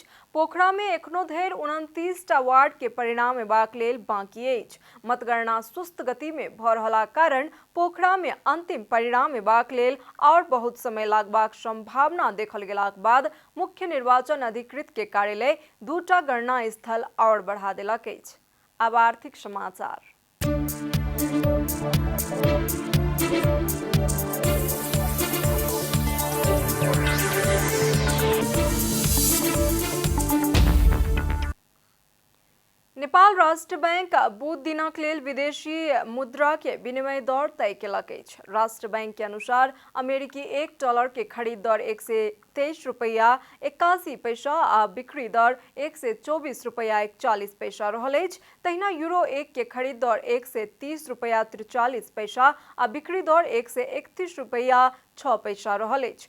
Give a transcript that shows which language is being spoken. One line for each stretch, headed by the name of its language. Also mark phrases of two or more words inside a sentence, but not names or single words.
Maithili: पोखरा में एखनो धरि 29टा वार्ड के परिणाम एबाक लेल बाकी अछि। मतगणना सुस्त गति में भऽ रहलाक कारण पोखरा में अंतिम परिणाम एबाक लेल और बहुत समय लागबाक संभावना देखल गेलाक बाद मुख्य निर्वाचन अधिकृत के कार्यालय 2टा गणना स्थल और बढ़ा देलक अछि। अब आर्थिक समाचार। नेपाल राष्ट्र बैंक बुध दिनक लेल विदेशी मुद्रा के विनिमय दर तय केलक अछि। राष्ट्र बैंक के अनुसार अमेरिकी $1 के खरीद दर 123 रुपया 81 पैसा आ बिक्री दर 124 रुपया 41 पैसा रहल अछि। तहिना यूरो 1 के खरीद दर 130 रुपया 43 पैसा आ बिक्री दर 131 रुपया 6 पैसा रहल अछि।